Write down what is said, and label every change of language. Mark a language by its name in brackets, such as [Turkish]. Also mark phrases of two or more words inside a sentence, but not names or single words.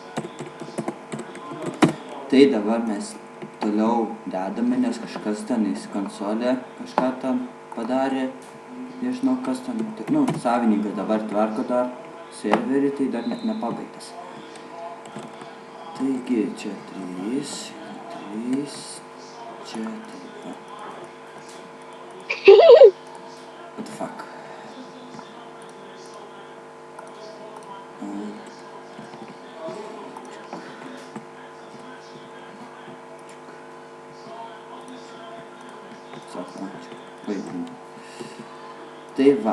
[Lithuanian] Tai dabar mes toliau dedame, nes kažkas ten į konsolę kažką ten padarė. Nežinau, kas ten, savininkas dabar tvarko dar serverį, tai dar net nepabaigtas. Taigi, čia 3, čia taip va. [English] What the fuck? [Lithuanian] Tai va.